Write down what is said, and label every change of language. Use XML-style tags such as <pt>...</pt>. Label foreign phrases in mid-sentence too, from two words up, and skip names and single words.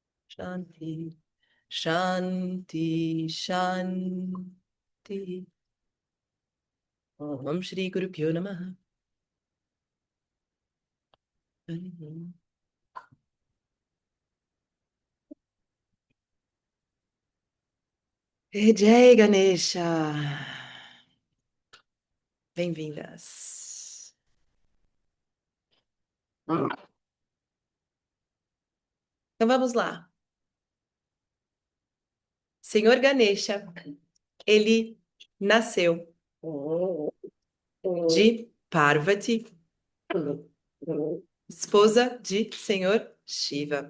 <sa>Shanti, Shanti, Shanti. Om Shri Guru Pyo Namaha. Jai Ganesha.</sa> <pt>Bem-vindas. Então vamos lá. Senhor Ganesha, ele nasceu de Parvati, esposa de Senhor Shiva.</pt>